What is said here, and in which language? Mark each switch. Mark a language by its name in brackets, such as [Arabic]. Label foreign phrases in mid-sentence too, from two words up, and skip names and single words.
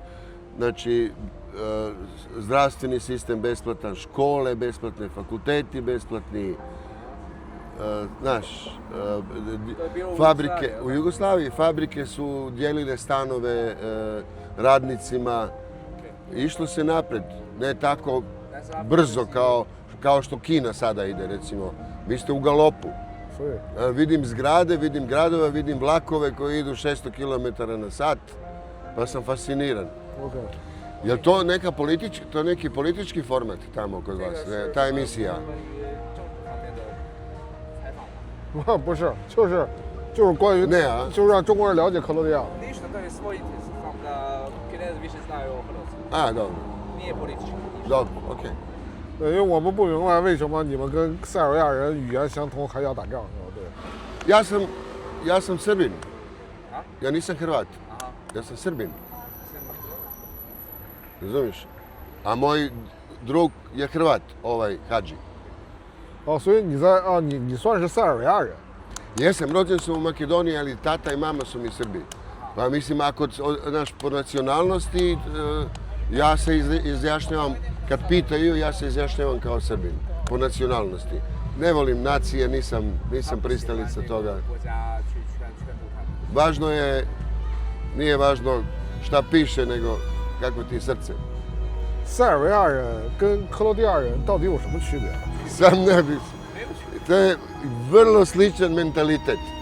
[Croatian] Znači, zdravstveni sistem besplatan, škole besplatne, fakulteti besplatni, znaš, fabrike, u Jugoslaviji fabrike su dijelile stanove radnicima, išlo se napred, ne tako brzo kao što Kina sada ide, recimo. Vi ste u galopu. Vidim zgrade, vidim gradove, vidim vlakove koji idu 600 km na sat, pa sam fasciniran. Je li to neki politički format tamo kod vas, ta emisija? [Chinese] 不是，就是关于就是让中国人了解克罗地亚。 [Croatian] Ništa, to je svoj [English] from the [Croatian] Kinezi više znaju o Hrvatskoj. A, dobro. Nije politički. Dobro, okej. [Chinese] 对，因为我们不明白为什么你们跟塞尔维亚人语言相通还要打仗，对。 [Croatian] Ja sam Srbin. Ja nisam Hrvat. Ja sam Srbin. Razumiješ? A moj drug je Hrvat, ovaj Hadži. [Chinese] 哦，所以你算是塞尔维亚人。 [Croatian] Jesam, rođen sam u Makedoniji, ali tata i mama su mi Srbi. Pa mislim, ako po nacionalnosti, ja se izjašnjavam, kad pitaju, ja se izjašnjavam kao Srbin, po nacionalnosti. Ne volim nacije, nisam pristalica toga. Važno je, nije važno šta piše, nego kako ti je srce. [Chinese] 塞尔维亚人跟克罗地亚人到底有什么区别？ [Croatian] Sam ne bi. To je vrlo sličan mentalitet.